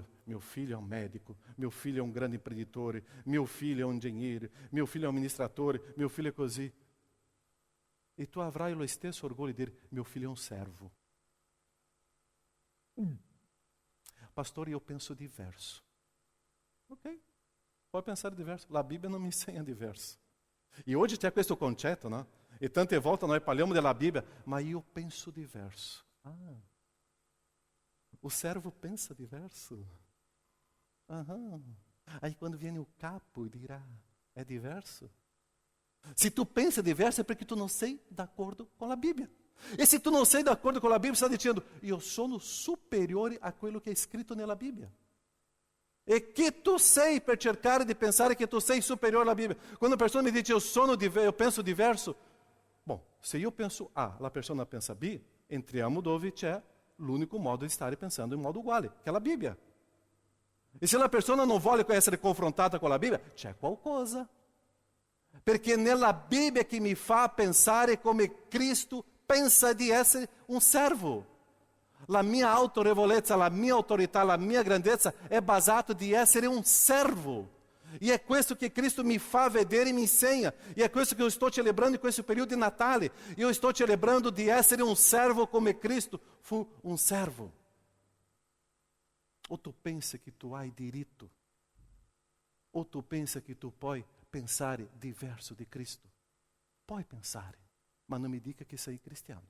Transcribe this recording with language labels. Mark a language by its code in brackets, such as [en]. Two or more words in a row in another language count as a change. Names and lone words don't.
[it] Mio figlio è un medico, mio figlio è un grande imprenditore, mio figlio è un ingegnere, mio figlio è un amministratore, mio figlio è così. E tu avrai lo stesso orgoglio di dire, mio figlio è un servo. Pastore, io penso diverso. [pt] Ok, pode pensar diverso. La Bíblia não me ensina diverso. [it] E hoje c'è questo concetto, no? E tante volte noi parliamo della Bibbia, ma io penso diverso. [pt] O servo pensa diverso. Aí quando [it] viene o capo dirà, è diverso. [pt] Se tu pensa diverso é porque tu não [it] sei d'accordo [pt] com a Bíblia. E se tu não [it] sei d'accordo [pt] com a Bíblia, está dizendo, [it] io sono superiore a quello che è scritto nella Bibbia. E che tu sei per cercare di pensare che tu sei superiore alla Bibbia. Quando una persona mi dice [pt] eu penso diverso, [it] bom, se io penso A, la persona pensa B, entriamo dove c'è l'unico modo di stare pensando in modo uguale, che è la Bibbia. E se la persona non vuole essere confrontata con la Bibbia, c'è qualcosa. Perché nella Bibbia che mi fa pensare come Cristo pensa di essere un servo. La mia autorevolezza, la mia autorità, la mia grandezza è basata di essere un servo. E è questo che Cristo mi fa vedere e mi insegna. E è questo che [pt] eu estou celebrando [it] in questo periodo di Natale. [pt] Eu estou celebrando [it] di essere un servo come Cristo fu un servo. O tu pensa che tu hai diritto, o tu pensa che tu puoi pensare diverso di Cristo. Puoi pensare, ma non mi dica che sei cristiano.